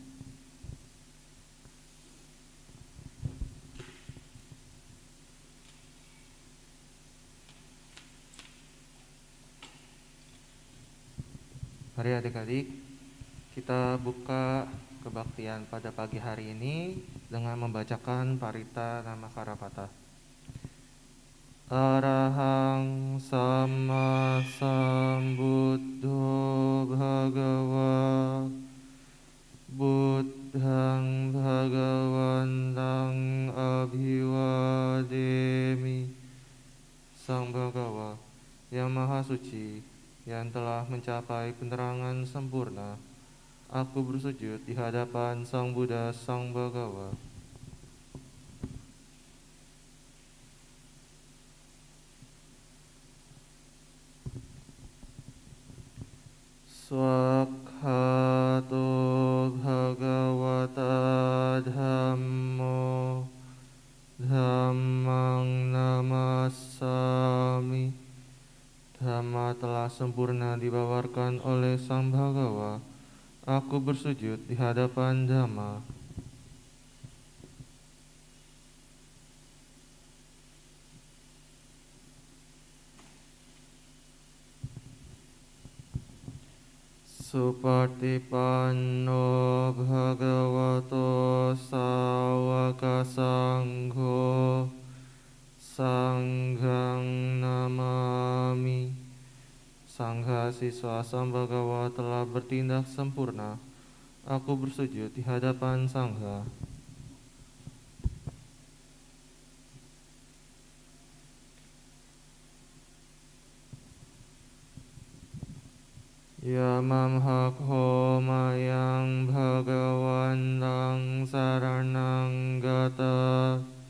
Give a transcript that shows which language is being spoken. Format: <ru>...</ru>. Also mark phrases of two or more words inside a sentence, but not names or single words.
<id>Mari adik-adik, kita buka kebaktian pada pagi hari ini dengan membacakan parita nama Karapata.</id> <pi>Arahang Sama Sambuddho Bhagawa Buddhang Bhagawantang Abhiwademi.</pi> <id>Sang Bhagawa yang Maha Suci, yang telah mencapai penerangan sempurna, aku bersujud di hadapan Sang Buddha Sang Bhagawa.</id> <pi>Swakhato Bhagavata Dhammo Dhammang Namassami.</pi> <id>Dhamma telah sempurna dibawarkan oleh Sang Bhagawa. Aku bersujud di hadapan Dhamma.</id> <pi>Supatipanno Bhagavato Sawaka Sangho Sanghang Namami.</pi> <id>Sangha siswa Sang Bhagawa telah bertindak sempurna. Aku bersujud di hadapan Sangha.</id> <pi>Yamam hakho mayang bhagawantang saranang gata</pi>